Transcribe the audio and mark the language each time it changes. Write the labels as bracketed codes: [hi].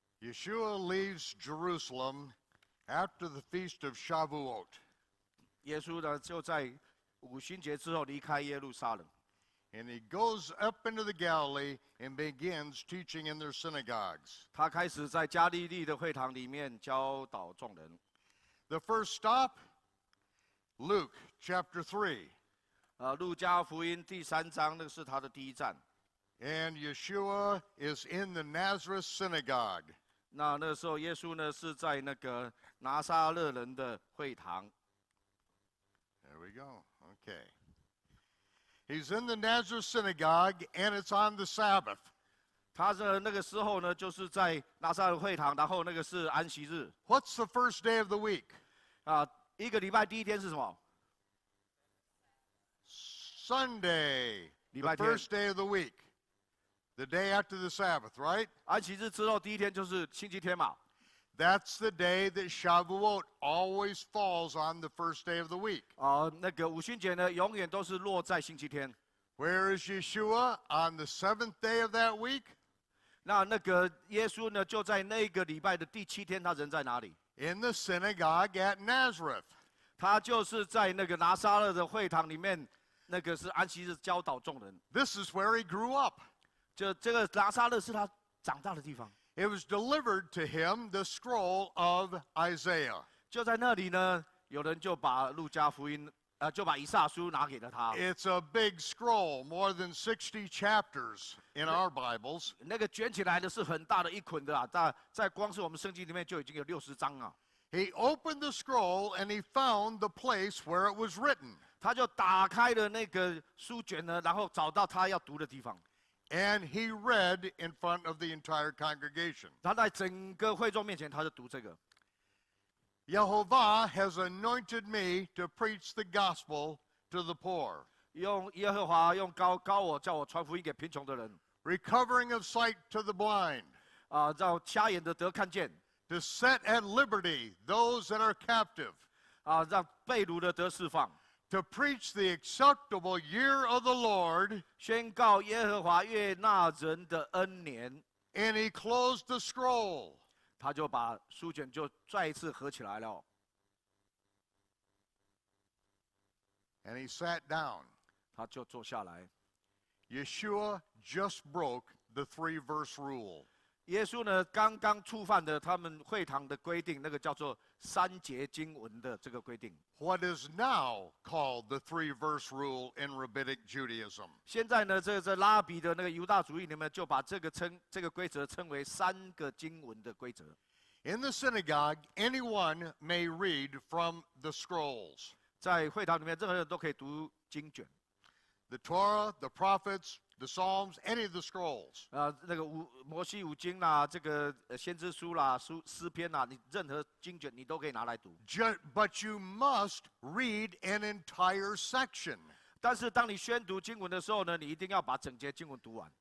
[en] Yeshua leaves Jerusalem after the feast of Shavuot. [zh] 耶稣呢就在五旬节之后离开耶路撒冷。 [en] And he goes up into the Galilee and begins teaching in their synagogues. [zh] 他开始在加利利的会堂里面教导众人。 [en] The first stop, Luke chapter 3. [zh] 路加福音第3章，那是他的第一站。 [en] And Yeshua is in the Nazareth synagogue. [zh] 那时候耶稣呢是在那个拿撒勒人的会堂。 [en] There we go. Okay. He's in the Nazareth synagogue, and it's on the Sabbath. [zh] 他的那个时候呢，就是在拿撒勒会堂，然后那个是安息日。 [en] What's the first day of the week? [zh] 一个礼拜第一天是什么 [en] Sunday. The first day of the week. The day after the Sabbath, right? [zh] 安息日之后第一天就是星期天嘛。 [en] That's the day that Shavuot always falls on the first day of the week. [zh] 那个五旬节呢，永远都是落在星期天。 [en] Where is Yeshua on the seventh day of that week? [zh] 那个耶稣呢，就在那个礼拜的第7天，他人在哪里 [en] In the synagogue at Nazareth. [zh] 他就是在那个拿撒勒的会堂里面，那个是安息日教导众人。 [en] This is where he grew up. [zh] 就这个拿撒勒是他长大的地方。 [en] It was delivered to him the scroll of Isaiah. [zh] 就在那里呢，有人就把路加福音，就把以赛亚书拿给了他。 [en] It's a big scroll, more than 60 chapters in our Bibles. [zh] 那个卷起来的是很大的一捆的啊，在光是我们圣经里面就已经有60章啊。 [en] He opened the scroll and he found the place where it was written. [zh] 他就打开了那个书卷呢，然后找到他要读的地方。 [en] And he read in front of the entire congregation. [zh] 他在整个会众面前，他就读这个。 [en] Yehovah has anointed me to preach the gospel to the poor. [zh] 用耶和华用高我，叫我传福音给贫穷的人。 [en] Recovering of sight to the blind. [zh] 让瞎眼的得看见。 [en] To set at liberty those that are captive. [zh] 让被掳的得释放。 [en] To preach the acceptable year of the Lord. [zh] 宣告耶和华悦纳人的恩年。 [en] And he closed the scroll. [zh] 他就把书卷就再一次合起来了。 [en] And he sat down. [zh] 他就坐下来。 [en] Yeshua just broke the 3-verse rule. [zh] 耶稣呢，刚刚触犯的他们会堂的规定，那个叫做3节经文的这个规定。 [en] What is now called the 3-verse rule in Rabbinic Judaism. [zh] 现在呢，这拉比的那个犹大主义里面就把这个规则称为3个经文的规则。 [en] In the synagogue, anyone may read from the scrolls. [zh] 在会堂里面，任何人都可以读经卷。 [en] The Torah, the prophets, the Psalms, any of the scrolls. [zh] 那个摩西五经啦，这个先知书啦、诗篇啦，你任何经卷你都可以拿来读。 [en] But you must read an entire section. [zh] 但是当你宣读经文的时候呢，你一定要把整节经文读完。